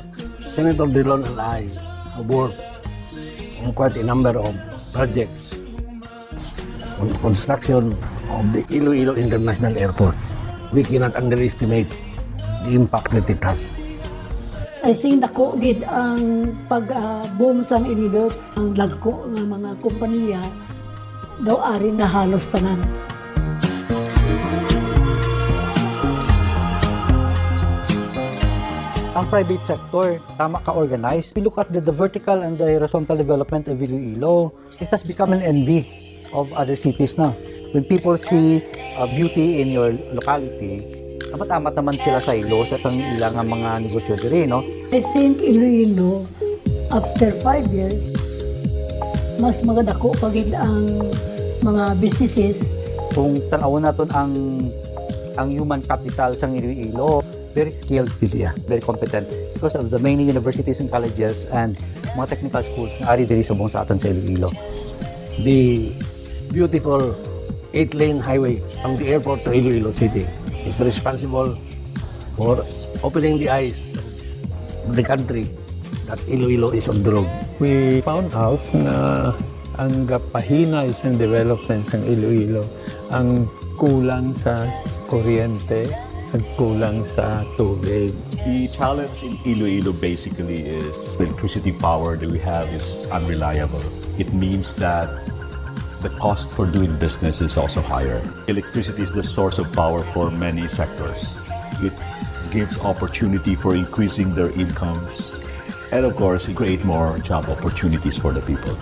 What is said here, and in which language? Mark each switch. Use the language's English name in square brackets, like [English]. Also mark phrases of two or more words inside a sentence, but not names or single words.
[English] Senator Drilon and I have worked on quite a number of projects on construction of the Iloilo International Airport. We cannot underestimate the impact that it has. I think [Hiligaynon] dako gid ang pag-boom sa Iloilo, ang lagko ng mga kompanya daw ari na halos tanan. Ang [English] private sector, [Hiligaynon] tama ka-organized. [English] We look at the vertical and the horizontal development of Iloilo. It has become an envy of other cities na. When people see beauty in your locality, [Hiligaynon] amat-amat naman sila sa ilo sa ilang mga negosyo diri, no? [English] I think [Hiligaynon] Iloilo, after 5 years, mas magadako pa gid ang mga businesses. Kung tanawon naton ang [English] human capital [Hiligaynon] sa Iloilo, [English] very skilled sila, very competent because of the many universities and colleges and mga technical schools [Hiligaynon] na ari diri subong sa aton sa Iloilo. [English] The beautiful 8-lane highway from the airport to Iloilo City is responsible for opening the eyes of the country that Iloilo is on the road. We found out [Hiligaynon] na ang gapahina isang development ng Iloilo, ang kulang sa kuryente, ang kulang sa tubig. [English] The challenge in Iloilo basically is the electricity power that we have is unreliable. It means that the cost for doing business is also higher. Electricity is the source of power for many sectors. It gives opportunity for increasing their incomes, and of course, it creates more job opportunities for the people.